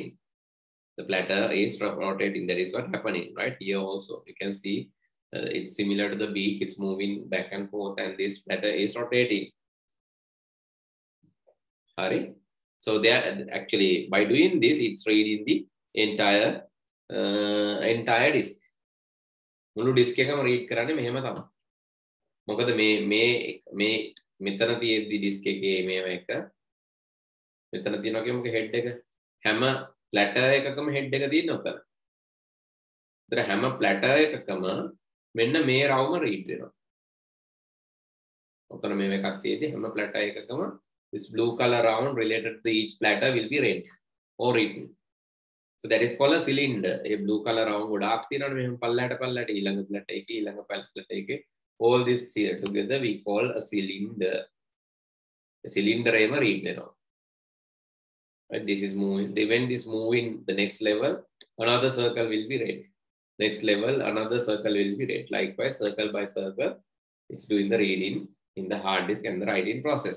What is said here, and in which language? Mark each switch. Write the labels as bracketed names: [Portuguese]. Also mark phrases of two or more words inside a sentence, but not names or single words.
[English] The platter is rotating. That is what happening, right? Here also, you can see it's similar to the beak. It's moving back and forth, and this platter is rotating. So there actually, by doing this, it's reading the entire disk. [Sinhala] මුළු disk එකම read කරන්නේ මෙහෙම තමයි. මොකද මේ මෙතන තියෙද්දි disk එකේ මේව එක මෙතන තියෙනවා කියමුක head එක. හැම platter එකකම head එක තියෙනවා උතන. ඒතර හැම platter එකකම මෙන්න මේ රවුම read වෙනවා. උතන මේව එකක් තියෙද්දි හැම platter එකකම [English] this blue color round related to each platter will be read or written. So that is called a cylinder. A blue color round [Sinhala] ගොඩාක් තියෙනවනේ මෙහෙම පල්ලයට ඊළඟ platter එකේ ඊළඟ platter එකේ. [English] All this here together we call a cylinder. A cylinder එම read වෙනවා. Right? This is moving. When this moving the next level, another circle will be read. Next level, another circle will be read. Likewise, circle by circle, it's doing the reading in the hard disk and the writing process.